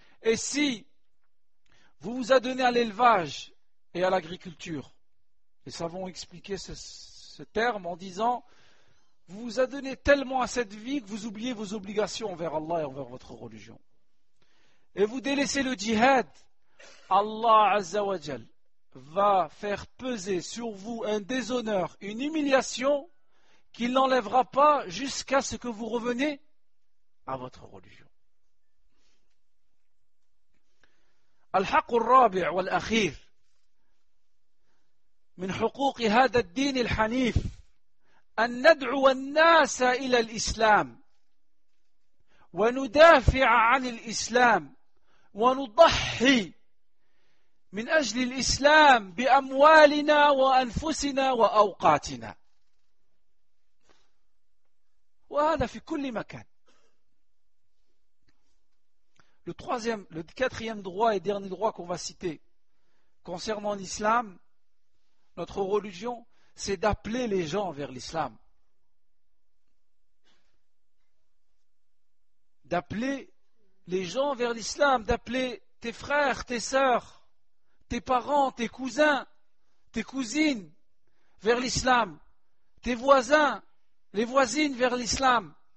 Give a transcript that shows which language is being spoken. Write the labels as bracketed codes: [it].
[fr] Et si vous vous adonnez à l'élevage et à l'agriculture, les savants ont expliqué ce terme en disant, vous vous adonnez tellement à cette vie que vous oubliez vos obligations envers Allah et envers votre religion. Et vous délaissez le djihad, Allah Azza wa Jal va faire peser sur vous un déshonneur, une humiliation qu'il n'enlèvera pas jusqu'à ce que vous reveniez à votre religion. [ar] الحق الرابع والأخير من حقوق هذا الدين الحنيف أن ندعو الناس إلى الإسلام وندافع عن الإسلام ونضحي من أجل الإسلام بأموالنا وأنفسنا وأوقاتنا وهذا في كل مكان. [fr] Le quatrième droit et dernier droit qu'on va citer concernant l'islam, notre religion, c'est d'appeler les gens vers l'islam. D'appeler les gens vers l'islam, d'appeler tes frères, tes sœurs, tes parents, tes cousins, tes cousines vers l'islam, tes voisins, les voisines vers l'islam